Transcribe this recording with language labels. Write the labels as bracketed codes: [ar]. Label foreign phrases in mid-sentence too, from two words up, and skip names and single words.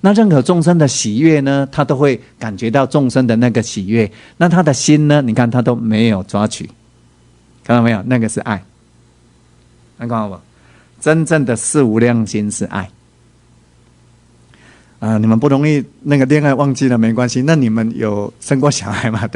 [zh] 那任何眾生的喜悅呢，他都會感覺到眾生的那個喜悅。那他的心呢，你看他都沒有抓取，看到沒有？那個是愛。看到沒有？真正的四無量心是愛。你們不容易那個戀愛忘記了沒關係。那你們有生過小孩嗎？